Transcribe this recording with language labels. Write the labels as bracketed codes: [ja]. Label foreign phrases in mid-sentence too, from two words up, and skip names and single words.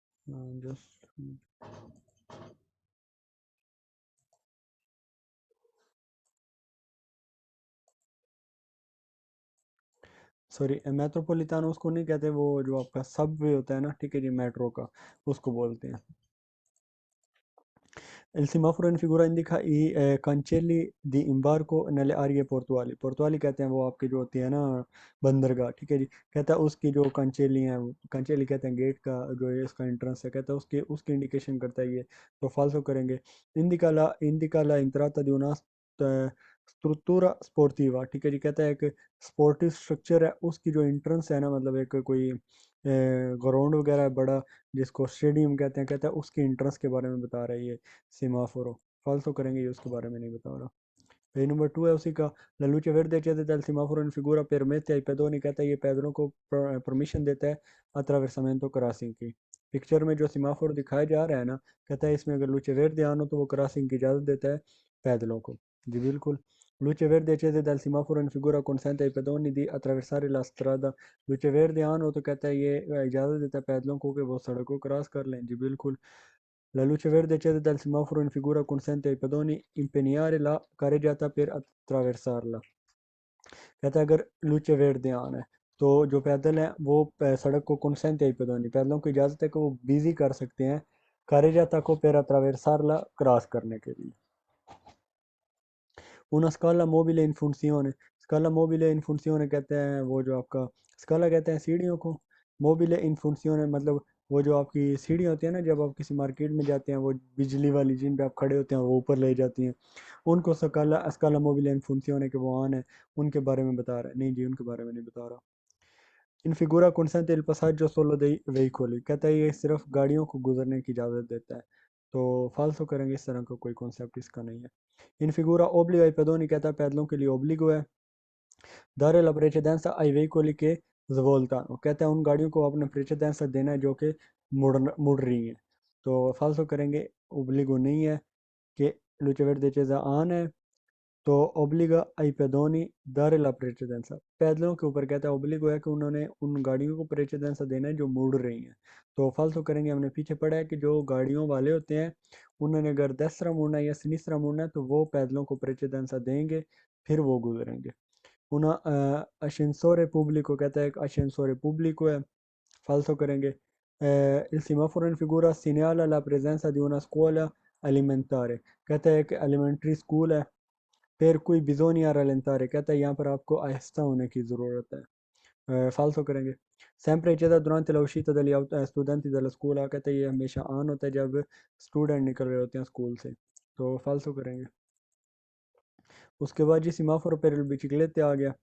[en] just sorry, [hi] मेट्रोपॉलिटानो उसको नहीं कहते, वो जो आपका सबवे होता है ना, ठीक है जी, मेट्रो का, उसको बोलते हैं। [it] Il semaforo in figura indica i cancelli di imbarco nelle aree portuali। [hi] पोर्तवाली कहते हैं वो आपकी जो होती है ना बंदरगाह, ठीक है जी। कहता है उसकी जो कंचेली हैं, कंचेली कहते हैं गेट का जो है इसका एंट्रेंस है, कहता है उसके उसकी इंडिकेशन करता है ये। तो फाल्सो करेंगे। [it] indica la entrata di una struttura sportiva, [hi] ठीक है जी। कहता है एक स्पोर्टिव स्ट्रक्चर है, उसकी जो एंट्रेंस है ना, मतलब एक कोई ग्राउंड वगैरह है बड़ा, जिसको स्टेडियम कहते हैं, कहता है उसकी एंट्रेंस के बारे में बता रहा है ये सेमाफोरो। फॉल्सो करेंगे, ये उसके बारे में नहीं बता रहा। [en] page number [hi] 2 है उसी का। [it] La luce verde accesa dal semaforo in figura permette ai pedoni, [hi] कहता है ये पैदलों को परमिशन देता है attraversamento क्रॉसिंग की। पिक्चर में जो सेमाफोर दिखाया जा रहा है ना, कहता है इसमें अगर [it] luce verde [hi] आन हो तो वो क्रॉसिंग की इजाज़त देता है पैदलों को। जी बिल्कुल। [it] Luce verde accesa dal semaforo in figura consente ai pedoni di attraversare la strada। luce verde [hi] आन हो तो कहता है ये इजाज़त देता है पैदलों को कि वो सड़क को क्रॉस कर लें। जी बिल्कुल। [it] La luce verde accesa dal semaforo in figura consente ai pedoni impegnare la carreggiata per attraversarla। [hi] कहता है अगर [it] luce verde [hi] आना है तो जो पैदल हैं वो सड़क को [it] consente ai pedoni, [hi] पैदलों को इजाज़त है कि वो बिजी कर सकते हैं carreggiata को [it] per attraversarla, [hi] क्रॉस करने के लिए। [it] una scala mobile in funzione। scala mobile in funzione [hi] कहते हैं वो जो आपका स्काला कहते हैं सीढ़ियों को। [it] mobile in funzione [hi] मतलब वो जो आपकी सीढ़ियाँ होती है ना, जब आप किसी मार्केट में जाते हैं, वो बिजली वाली जिन पे आप खड़े होते हैं वो ऊपर ले जाती हैं, उनको [it] scala scala mobile in funzione [hi] के वो आन है, उनके बारे में बता रहा है। नहीं जी, उनके बारे में नहीं बता रहा। [it] in figura consente il passaggio solo dei veicoli, [hi] कहता है ये सिर्फ गाड़ियों को गुजरने की इजाज़त देता है। तो फालतू करेंगे, इस तरह का कोई कॉन्सेप्ट इसका नहीं है। [it] in figura obbliga ai pedoni, [hi] कहता है पैदलों के लिए ओब्लिगो है। [it] dare la precedenza ai veicoli che svoltano, [hi] कहता है उन गाड़ियों को अपने प्रेसिडेंस देना है जो कि मुड़ रही हैं। तो फालतू करेंगे, ओब्लिगो नहीं है कि [it] luce verde accesa [hi] आन है, तो [it] obbliga ai pedoni dare la precedenza, [hi] पैदलों के ऊपर कहता है ओब्लिगो है कि उन्होंने उन गाड़ियों को प्रेसिडेंसा देना है जो मुड़ रही हैं। तो फालतू करेंगे, हमने पीछे पढ़ा है कि जो गाड़ियों वाले होते हैं उन्होंने अगर दसरा मुड़ना है या सिनिसरा मुड़ना है तो वो पैदलों को प्रेसिडेंसा देंगे, फिर वो गुजरेंगे। [it] una ascensore pubblico, [hi] कहता है एक [it] ascensore pubblico [hi] है। falso करेंगे। [it] il semaforo in figura segnala la presenza di una scuola alimentare, [hi] कहता है कि [en] elementary school [hi] है। फिर कोई [it] bisogna rallentare, [hi] कहता है यहाँ पर आपको आहिस्ता होने की ज़रूरत है। falso करेंगे। sempre accesa durante la uscita degli studenti dalla scuola, कहता है ये हमेशा ऑन होता है जब स्टूडेंट निकल रहे होते हैं स्कूल से। तो falso करेंगे। उसके बाद जी सीमाफोर पर बिचिकलेते आ गया।